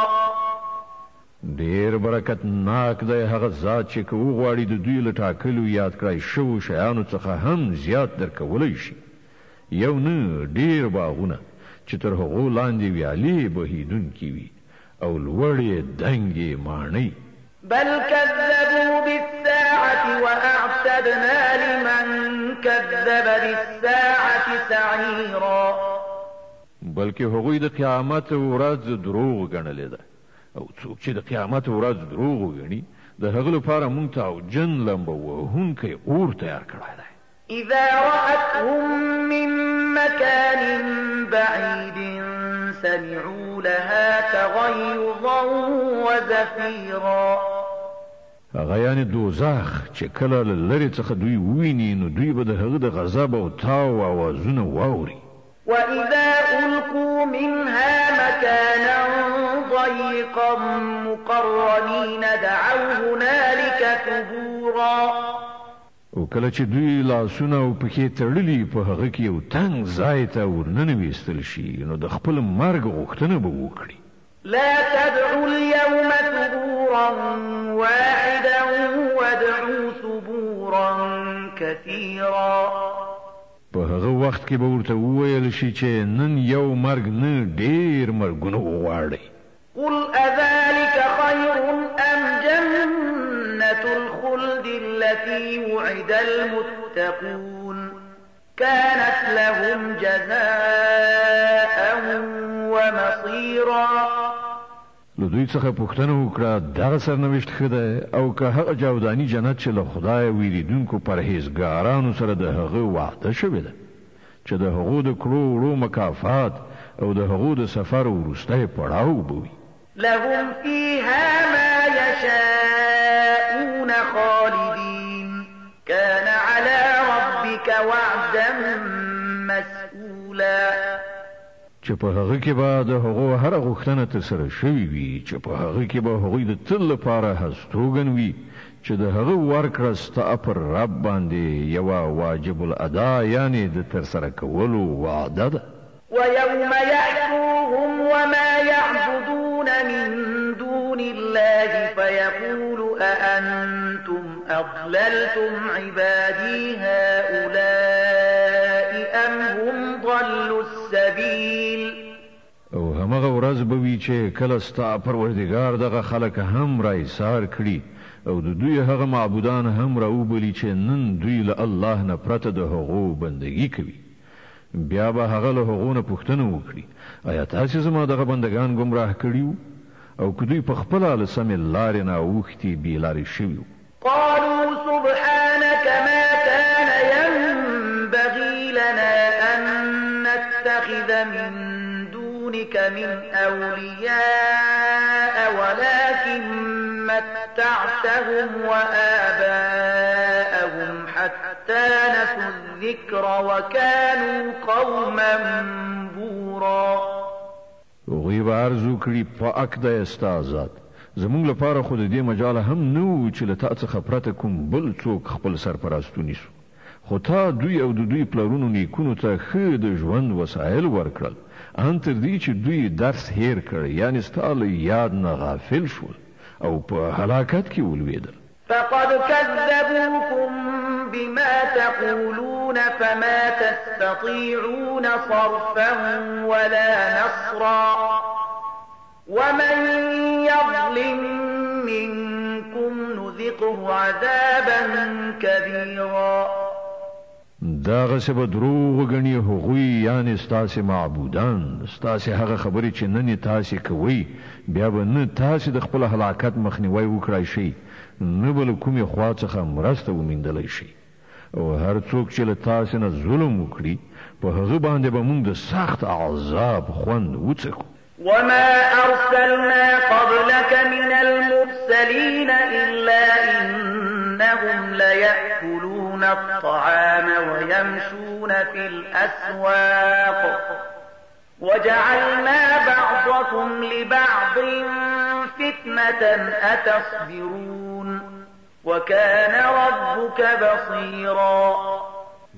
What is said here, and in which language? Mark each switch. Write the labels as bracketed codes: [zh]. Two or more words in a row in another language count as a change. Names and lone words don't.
[ps] ډیر برکت ناک دی هغه ذات چې که وغواړي د دوی له ټاکلو یاد کړای شوو شیانو څخه هم زیات درکولی شي. یو نه ډیر باغونه چې تر هغو لاندې ویالې بهیدونکي وي او لوړې دنګې ماڼۍ. [ar] بل كذبوا بالساعة وأعتدنا لمن كذب بالساعة سعيرا. [ps] بلکې هغوی د قیامت ورځ دروغ ګڼلې ده او څوک چې د قیامت ورځ دروغ وګڼي د هغه لپاره موږ تعوجن لمبه وهونکی اور تیار کړی دی. [ar] إذا رأتهم من مكان بعيد سمعوا لها تغيظا وزفيرا. [ps] هغه یعنې دوزخ چې کله له لرې څخه دوی وویني نو دوی به د هغه د غضب او تاو اوازونه واوري. [ar] وإذا ألقوا منها مكانا ضيقا مقرنين دعوا هنالك ثبورا. [ps] او کله چې دوی لاسونه او پښې تړلي په هغه کې یو تنګ ځای ته ورننویستل شي نو د خپل مرګ غوښتنه به وکړي. [ar] لا تدعوا اليوم ثبورا واحدا وادعوا ثبورا كثيرا. [ps] په هغه وخت کې به ورته وویل شي چې نن یو مرګ نه ډیر مرګونه وغواړئ. [ar] قل أذلك خير أم جنة الخلد التي وعد المتقون كانت لهم جزاء ومصيرا. [ps] له دوی څخه پوښتنه وکړه دغه سرنوشت ښه دی او که هغه جاوداني جنت چې له خدایه ویریدونکو پرهیزګارانو سره د هغه وعده شوې ده چې د هغو د کړو وړو مکافات او د هغو د سفر وروستی پړاو به وي. [ar] لهم فيها ما يشاءون خالدين كان على ربك وعدا مسئولا. [ps] چې په هغه کې به د هغو هره غوښتنه ترسره شوې وي چې په هغه کې به هغوی د تل لپاره هستوګن وي چې د هغه ورکړه ستا پر رب باندې یوه واجب الادا یعنې د ترسره کولو وعده ده. [ar] ويوم يأتوهم وما يعبدون من دون الله فيقول أأنتم أضللتم عبادي هؤلاء أم هم ضلوا السبيل. [ps] او همغه ورځ به وي چې کله ستا پروردګار دغه خلک هم را ایثار کړي او د دوی هغه معبودان هم راوبلي چې نن دوی له الله نه پرته د هغو بندګي کوي. بیا به هغه له هغو نه پوښتنه وکړي آیا تاسې زما دغه بندګان ګمراه کړي او که دوی په خپله له سمې لارې نه اوښتي بې لارې شوي. [ar] قالوا سبحانك ما كان ينبغي لنا أن نتخذ من دونك من أولياء ولكن متعتهم وآباءهم حتى نسوا الذكر وكانوا قوما بورا. [ps] هغوی به عرض وکړي پاک دی ستا ذات زموږ لپاره خو د دې مجاله هم نه و چې له تا څخه پرته کوم بل څوک خپل سرپرست ونیسو خو تا دوی او د دوی پلرونو نیکونو ته ښه د ژوند وسایل ورکړل ان تر دې چې دوی درس هیر کړ یعنې ستا له یاد نه غافل شول او په هلاکت کې ولوېدل. [ar] فقد كذبوكم بما تقولون فما تستطيعون صرفا ولا نصرا ومن يظلم منكم نذقه عذابا كبيرا. [ps] داغه به دروغ غني هغوی یعنی ستاسې معبودان ستاسې هغه خبرې چې نن تاسې کوي بیا به نه تاسې د خپل هلاکت مخنیوي وکړای شي نه به له کومې خوا څخه مرسته وموندلی شي او هر څوک چې له تاسې نه ظلم وکړي په هغه باندې به موږ د سخت عذاب خوند وڅکو. [ar] وما أرسلنا قبلك من المرسلين إلا إنهم ليأكلون الطعام ويمشون في الأسواق وجعلنا بعضكم لبعض فتنة أتصبرون وكان ربك بصيرا.